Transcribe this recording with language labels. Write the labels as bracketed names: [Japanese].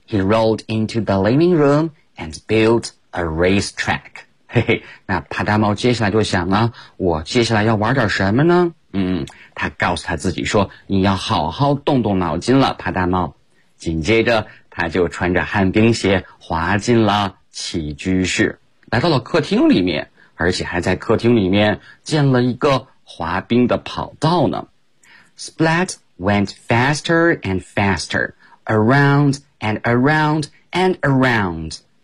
[English] He rolled into the living room and built a racetrack. [Chinese] 那帕大猫接下来就想了，我接下来要玩点什么呢？他告诉他自己说，你要好好动动脑筋了，帕大猫。紧接着他就穿着旱冰鞋滑进了起居室，来到了客厅里面，而且还在客厅里面建了一个滑冰的跑道呢。 [English] Splat went faster and faster, around and around and around.